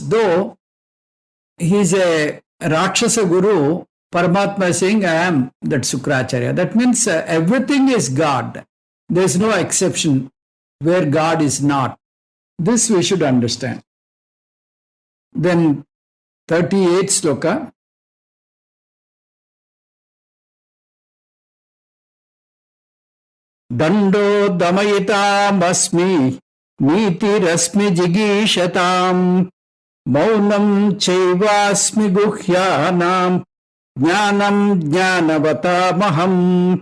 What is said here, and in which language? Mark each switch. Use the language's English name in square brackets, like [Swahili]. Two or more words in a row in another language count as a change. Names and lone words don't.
[English] Though he is a [Sanskrit] Rakshasa Guru, [English] Paramatma is saying, I am that Sukracharya. That means everything is God. There is no exception where God is not. This we should understand. Then 38 sloka. [Sanskrit] Dando damayitam asmi niti rasmi jigishatam maunam chaivasmi guhyanam jnanam jnanavatamaham.